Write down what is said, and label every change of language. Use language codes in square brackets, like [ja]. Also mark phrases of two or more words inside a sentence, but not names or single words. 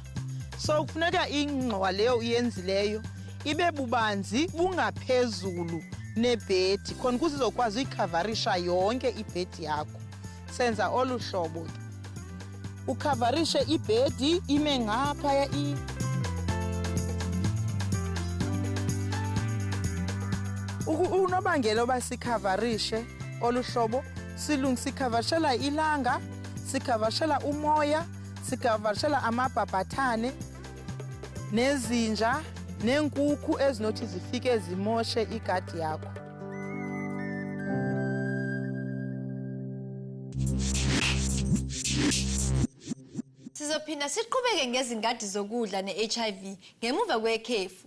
[xh] So kufuneka ingxowa leyo uyenzileyo ibe bubanzi bungaphezulu nebhedi khona ukuze uzokwazi uyikhavarisha yonke ibhedi yakho. Senza olu hlobo, ukhavarishe ibhedi ime ngaphaya. Unobangela oba sikhavarishe olu hlobo, sikhavarishela ilanga, sikhavarishela umoya, sikhavarishela amabhabhathane nezinja neenkukhu ezinothi zifike zimoshe igadi yakho. Sizophinda siqhubeke ngezingadi zokudla ne-HIV ngemuva kwekhefu.